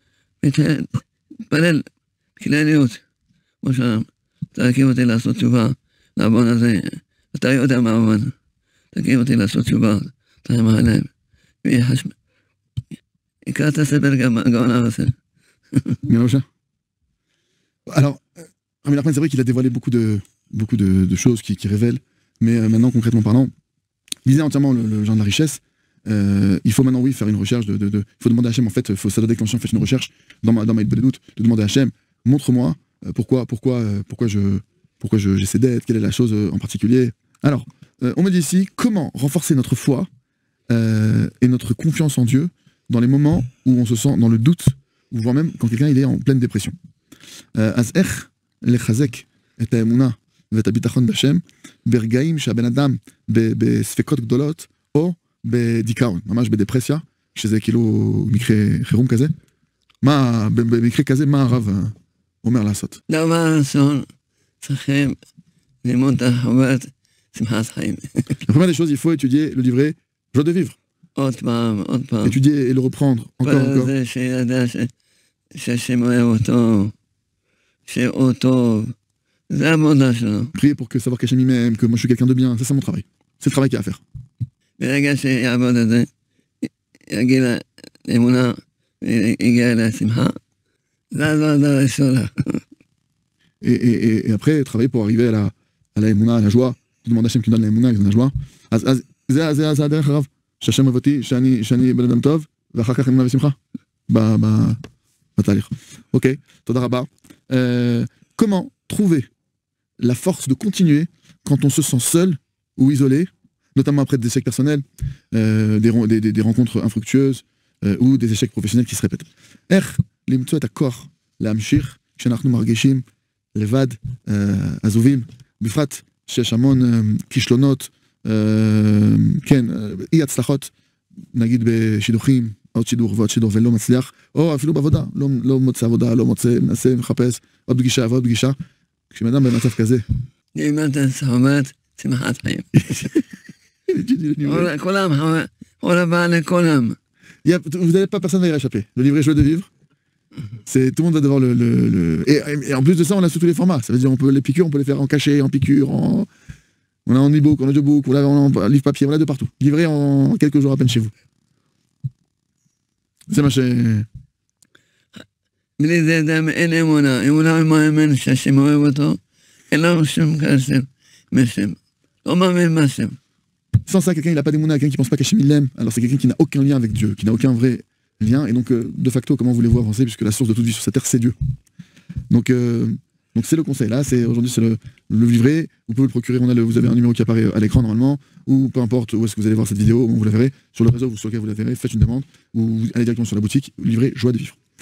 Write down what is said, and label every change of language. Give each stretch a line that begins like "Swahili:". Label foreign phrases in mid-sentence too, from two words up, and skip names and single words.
Hebrew: מתפלל בכלליות, כמו שאדם, תקים אותי לעשות תשובה לעוון הזה, אתה יודע מה עוון, תקים אותי לעשות תשובה, אתה עם העיניים, יקרא את הספר גם הגאון עושה.
French: Alors, Rabbi Nachman, c'est vrai qu'il a dévoilé beaucoup de choses qui révèlent, mais maintenant, concrètement parlant, lisez entièrement le genre de la richesse. Il faut maintenant, oui, faire une recherche. Il faut demander à Hachem, en fait, ça doit déclencher en fait, une recherche dans ma de doute, de demander à Hachem, montre-moi pourquoi j'ai ces dettes, quelle est la chose en particulier. Alors, on me dit ici, comment renforcer notre foi et notre confiance en Dieu dans les moments où on se sent dans le doute, ou voire même quand quelqu'un il est en pleine dépression.
Hebrew: אז איך לחזק את האמונה ואת הביטחון בשם, ברגעים שהבן אדם בספקות גדולות, או בדיכאון, ממש בדפרסיה, שזה כאילו מקרה חירום כזה, במקרה כזה, מה הרב אומר לעשות? דבר ראשון, צריכים ללמוד את החובת שמחת חיים.
French: La première des choses, il faut étudier le livret Joie de vivre.
Hebrew: עוד פעם.
French: Étudier et le reprendre, encore.
Hebrew: זה שידע שהשם אוהב אותו, שהוא טוב, זה העבודה שלו.
French: Prier pour que savoir qu'Hachem il m'aime, que moi je suis quelqu'un de bien, ça c'est mon travail. C'est le travail qu'il y a à faire.
Hebrew: ברגע שיעבוד את זה, יגיע לאמונה, יגיע לשמחה, זה העבודה הראשונה.
French: Et après, travailler pour arriver à la émouna, à la joie. Tu demandes à Hachem qui donne la émouna, qui donne la joie.
Hebrew: אז זה הדרך הרב, שהשם אוהב אותי, שאני בן אדם טוב, ואחר כך אמונה ושמחה. בתהליך. אוקיי, תודה רבה.
French: Comment trouver la force de continuer quand on se sent seul ou isolé, notamment après des échecs personnels, des rencontres infructueuses, ou des échecs professionnels qui se répètent.
Hebrew: איך למצוא את הכוח להמשיך כשאנחנו מרגישים לבד, עזובים, בפרט שיש המון כישלונות, כן, אי הצלחות, נגיד בשידוכים, עוד שידור ועוד שידור ולא מצליח, או אפילו בעבודה, לא מוצא עבודה, לא מוצא, מנסה, מחפש, עוד פגישה ועוד פגישה. כשאדם במצב כזה... לימדת חובת שמחת חיים. כולם, כל הבא לכולם.
French: Vous n'allez pas, personne ne va y échapper. Le livret Joie de vivre, tout le monde va devoir Et en plus de ça, on a sous tous les formats. Ça veut dire les piqûres, on peut les faire en cachet, en piqûre, on a en e-book, en audiobook, on a en livre papier, on a de partout. Livré en quelques jours à peine chez vous. C'est ma chez...
Hebrew: בלי זה אדם אין אמונה, אמונה מאמין שהשם אוהב אותו, אין לנו שום קשר משם, לא מאמין מהשם.
French: Sans ça, quelqu'un il n'a pas d'émouna, quelqu'un qui pense pas qu'Hachem il l'aime, alors c'est quelqu'un qui n'a aucun lien avec Dieu, qui n'a aucun vrai lien, et donc de facto, comment voulez-vous avancer, puisque la source de toute vie sur cette terre, c'est Dieu. Donc c'est le conseil, là, aujourd'hui c'est le livret, vous pouvez le procurer, vous avez un numéro qui apparaît à l'écran normalement, ou peu importe où est-ce que vous allez voir cette vidéo, vous la verrez, sur le réseau sur lequel vous la verrez, faites une demande, ou vous allez directement sur la boutique, livret Joie de vivre.